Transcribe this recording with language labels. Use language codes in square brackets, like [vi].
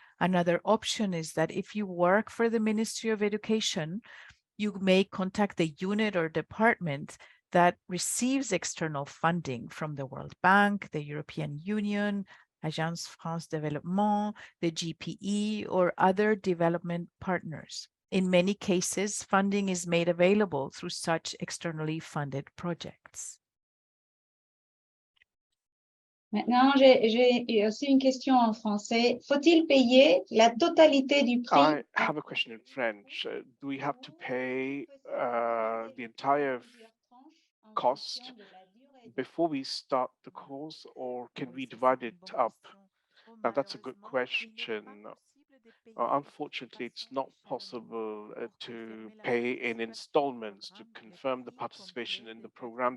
[en] Another option is that if you work for the Ministry of Education, you may contact the unit or department that receives external funding from the World Bank, the European Union, Agence France Développement, the GPE, or other development partners. In many cases, funding is made available through such externally funded projects. [fr] Maintenant, j'ai aussi une question en français. Faut-il payer la totalité du prix? [en] I have a question in French. Do we have to pay the entire cost before we start the course, or can we divide it up? Now, that's a good question. Unfortunately, it's not possible to pay in installments to confirm the participation in the program.